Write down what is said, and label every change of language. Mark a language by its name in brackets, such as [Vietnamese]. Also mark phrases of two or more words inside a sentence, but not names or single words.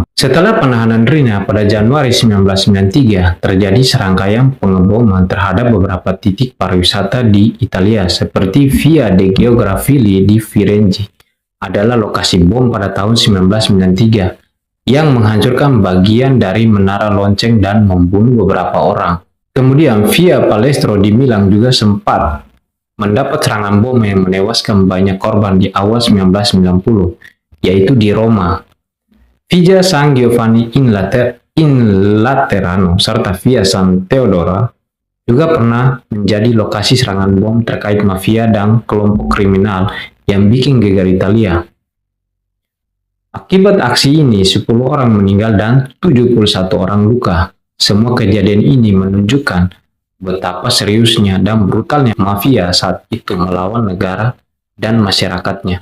[Indonesian] Setelah penahanan Rina pada Januari 1993, terjadi serangkaian pengeboman terhadap beberapa titik pariwisata di Italia seperti Via dei Geografili di Firenze adalah lokasi bom pada tahun 1993. Yang menghancurkan bagian dari menara lonceng dan membunuh beberapa orang. Kemudian Via Palestro di Milan juga sempat mendapat serangan bom yang menewaskan banyak korban di awal 1990, yaitu di Roma. Via San Giovanni in Laterano serta Via San Teodoro juga pernah menjadi lokasi serangan bom terkait mafia dan kelompok kriminal yang bikin geger Italia. Akibat aksi ini, 10 orang meninggal dan 71 orang luka. Semua kejadian ini menunjukkan betapa seriusnya dan brutalnya mafia saat itu melawan negara dan masyarakatnya.